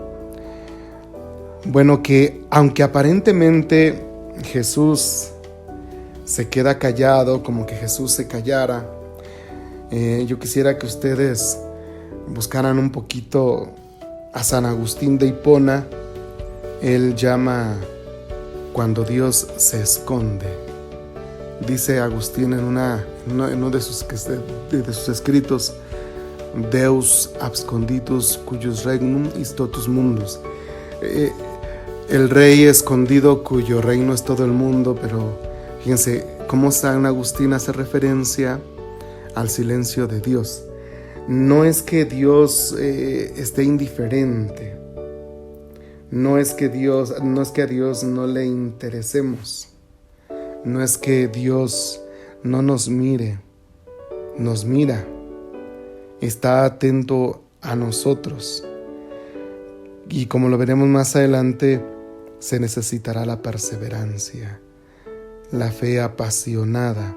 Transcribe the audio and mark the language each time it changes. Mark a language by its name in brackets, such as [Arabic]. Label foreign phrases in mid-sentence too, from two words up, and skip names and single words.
[Spanish] Bueno, que aunque aparentemente Jesús se queda callado, como que Jesús se callara, yo quisiera que ustedes buscaran un poquito a San Agustín de Hipona. Él llama cuando Dios se esconde. Dice Agustín en uno de sus escritos: [Latin] Deus absconditus cuius regnum is totus mundus. [Spanish] El rey escondido cuyo reino es todo el mundo. Pero fíjense cómo San Agustín hace referencia al silencio de Dios. No es que Dios esté indiferente, no es que a Dios no le interesemos, no es que Dios no nos mire, nos mira, está atento a nosotros, y como lo veremos más adelante, se necesitará la perseverancia, la fe apasionada.